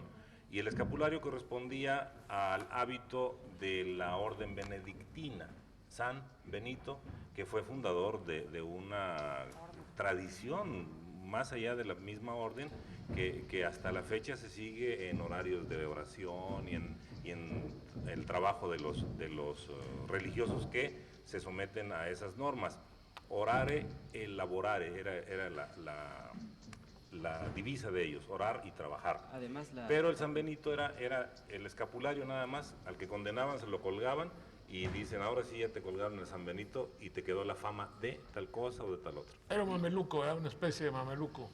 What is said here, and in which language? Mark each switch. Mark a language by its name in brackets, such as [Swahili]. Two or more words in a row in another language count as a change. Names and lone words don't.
[Spanish] Y el escapulario correspondía al hábito de la orden benedictina, San Benito, que fue fundador de una tradición más allá de la misma orden, que hasta la fecha se sigue en horarios de oración y en el trabajo de los religiosos que se someten a esas normas. [Latin] Orare e laborare [Spanish] era la divisa de ellos, orar y trabajar. Además, Pero el San Benito era el escapulario nada más, al que condenaban se lo colgaban y dicen, ahora sí ya te colgaron el San Benito y te quedó la fama de tal cosa o de tal otra. Era un mameluco, era una especie de mameluco.